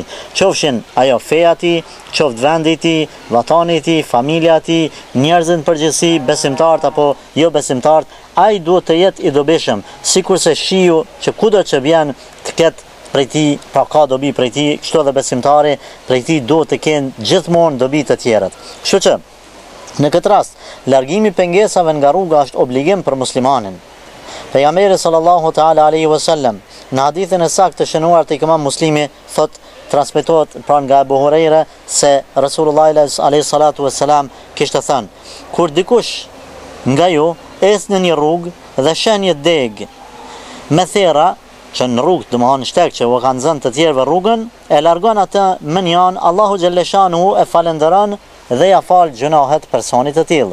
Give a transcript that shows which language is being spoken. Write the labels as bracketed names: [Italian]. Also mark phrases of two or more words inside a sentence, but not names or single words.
[Albanian] Qofshin ajo feja ti, qoftë vendi ti, vatani ti, familja ti, njerëzit në përgjithësi, besimtarët apo jo besimtarët, ai duhet të jetë i dobishëm, sikurse shiu që kudo që vjen të ketë prej tij, pra ka dobi prej tij, kështu edhe besimtari prej tij duhet të kenë gjithmonë dobi të tjerët. Kështu që në këtë rast, largimi pengesave nga rruga është obligim për muslimanin. Pejgamberi [Arabic] صلى الله تعالى عليه وسلم [Albanian] në hadithin e saktë të shënuar te Imam Muslimi transmetohet pra nga Abu Huraira se Rasulullah [Arabic] عليه الصلاة والسلام [Albanian] kishte thënë: kur dikush nga ju ecë në një rrugë dhe sheh një deg me thera që në rrugë, domethënë shtek që u kanë zënë të tjerëve rrugën, e largon atë menjan, Allahu xhalleshanuhu e falenderon dhe ja fal gjunahet personit të tillë.